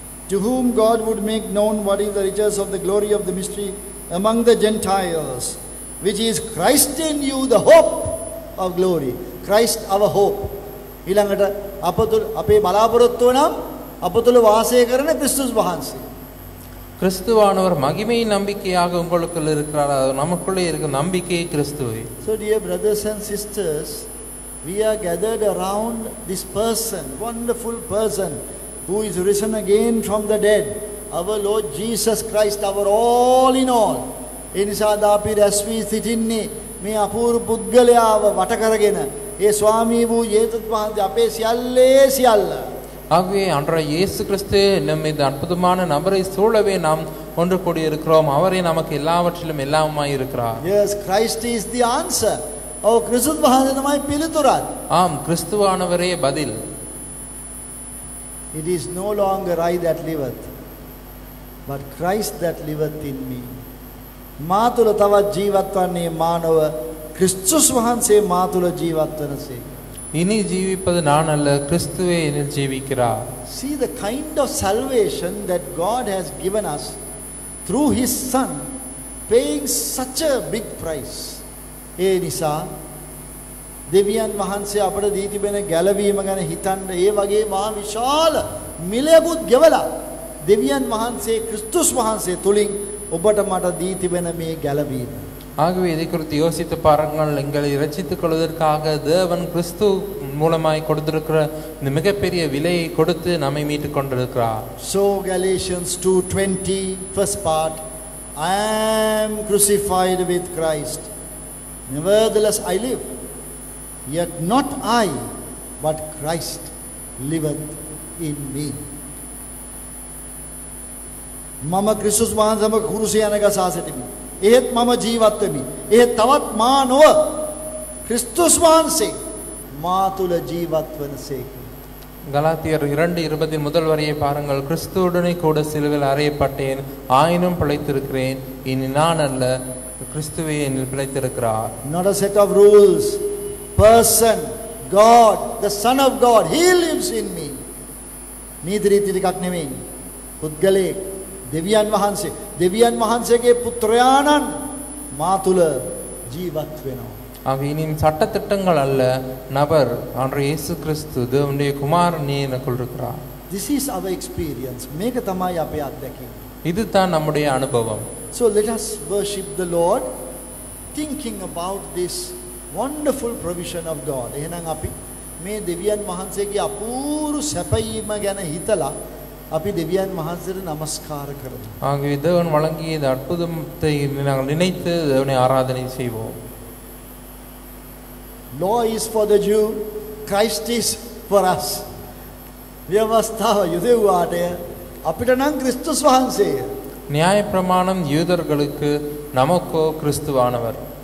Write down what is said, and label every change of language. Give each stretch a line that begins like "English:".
English: To whom God would make known what is the riches of the glory of the mystery among the Gentiles, which is Christ in you, the hope of glory. Christ our hope.
Sinhala: ඊළඟට අපේ බලාපොරොත්තුව නම් අප තුළ වාසය කරන ක්‍රිස්තුස් වහන්සේ.
Tamil: கிறிஸ்துவானவர் மகிமையின் நம்பிக்கையாக உங்களுக்குள் இருக்கிறார். நமக்குள்ளே இருக்கிற நம்பிக்கையே கிறிஸ்துவே.
English: So dear brothers and sisters, we are gathered around this person, wonderful person who is risen again from the dead, our Lord Jesus Christ, our all in all.
Sinhala: ඒ නිසා අපි රැස් වී සිටින්නේ මේ අපූර්ව පුද්ගලයාව වට කරගෙන ඒ ස්වාමී වූ යේසුස් වහන්සේ අපේ සියල්ලේ සියල්ල.
Tamil: ஆகவே அன்றைய இயேசு கிறிஸ்து நம்ம இந்த அற்புதமான நபரை சூழவே நாம் ஒன்று கூடி இருக்கிறோம். அவரே நமக்கு எல்லாவற்றிலும் எல்லாமாய் இருக்கிறார்.
English: Yes, Christ is the answer.
Sinhala: கிறிஸ்துஸ் වහන්සේ තමයි පිළිතුරක්.
Tamil: ஆம், கிறிஸ்துவானவரே பதில்.
English: It is no longer I that liveth, but Christ that liveth in me.
Sinhala: මා තුළ තවත් ජීවත් වන්නේ මා නොව ක්‍රිස්තුස් වහන්සේ මා තුළ ජීවත් වනසේ.
Tamil: இனி ஜீவிப்பது நான் அல்ல, கிறிஸ்துவே என்னில் ஜீவிக்கிறார்.
English: See the kind of salvation that God has given us through his son, paying such a big price.
Sinhala: ඒ නිසා දෙවියන් වහන්සේ අපට දී තිබෙන ගැලවීම ගැන හිතන්න ඒ වගේ මහා විශාල මිලයකුත් ගෙවලා දෙවියන් වහන්සේ ක්‍රිස්තුස් වහන්සේ තුලින් ඔබට මට දී තිබෙන මේ ගැලවීම.
Tamil: ஆகவே இதை குறித்து யோசித்து பாருங்கள். எங்களை இரட்சித்துக் கொள்வதற்காக தேவன் கிறிஸ்து மூலமாய் கொடுத்திருக்கிற இந்த மிகப்பெரிய விலையை கொடுத்து நம்மை மீட்டுக் கொண்டிருக்கிறார்.
English: So Galatians 2:20 first part, I am crucified with Christ, nevertheless I live, yet not I, but Christ liveth in me.
Sinhala: මම ක්‍රිස්තුස් වහන්සේම කුරුසිය යනගසා සිටිමි. එහෙත් මම ජීවත් වෙමි. එහෙත් තවත් මා නොව ක්‍රිස්තුස් වහන්සේ මා තුල ජීවත් වනසේක.
Tamil: கலாத்தியர் 2:20 முதல் வரியை பாருங்கள். கிறிஸ்துவுடனே கூட சிலுவையில் அறையப்பட்டேன், ஆயினும் பிழைத்திருக்கிறேன். இனி நான் அல்ல, கிறிஸ்துவே என்னில் பிழைத்திருக்கிறார்.
English: Not a set of rules. Person, God, the Son of God, He lives in me.
Sinhala: නීති රීති ටිකක් නෙමෙයි. පුද්ගලයෙක්, දෙවියන් වහන්සේගේ පුත්‍රයාණන් මා තුල ජීවත් වෙනවා.
Tamil: ஆக இனியும் சட்ட திட்டங்கள் அல்ல, நபர் அன்றைய இயேசு கிறிஸ்து தேவனுடைய குமாரனே எனக்குள் இருக்கிறார்.
English: This is our experience.
Sinhala: මේක තමයි අපේ අත්දැකීම.
Tamil: இதுதான் நம்முடைய அனுபவம்.
English: So let us worship the Lord thinking about this wonderful provision of God.
Sinhala: එහෙනම් අපි මේ දෙවියන් වහන්සේගේ අපූර්ව සැපයීම ගැන හිතලා අපි දෙවියන් වහන්සේට নমස්කාර කරමු.
Tamil: ஆகவே தேவன் வழங்கிய இந்த அற்புதத்தை நாங்கள் நினைத்து தேவனை ஆராதனை செய்வோம்.
English: Law is for the Jew, Christ is for us.
Sinhala: ව්‍යවස්ථාව යුදෙව්වාට අපිට නම් ක්‍රිස්තුස් වහන්සේ.
Tamil: நியாய பிரமாணம் யூதர்களுக்கு, நமக்கோ கிறிஸ்துவானவர்.